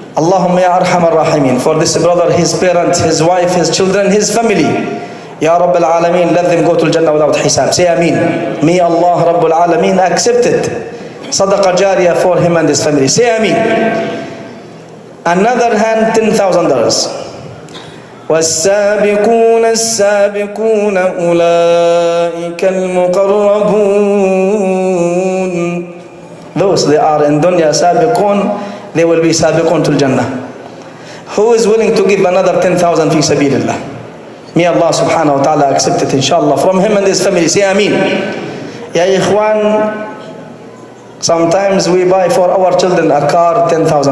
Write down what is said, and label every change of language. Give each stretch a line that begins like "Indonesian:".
Arabic: Allahumma ya arhamar rahimin.
English: For this brother, his parents, his wife, his children, his family. Ya Rabbil Alameen, let them go to Jannah without hisab. Say ameen. May Allah Rabbul Alameen accept it. Sadaqah jariyah for him and his family. Say ameen. Another hand, $10,000.
Arabic: والسابقون السابقون أولئك المقربون.
English: Those they are in dunya sabiqun, they will be sabiqun to Jannah. Who is willing to give another 10,000 fi sabilillah? May Allah subhanahu wa ta'ala accept it, inshallah, from him and his family. Say ameen. Ya ikhwan, sometimes we buy for our children a car, $10,000.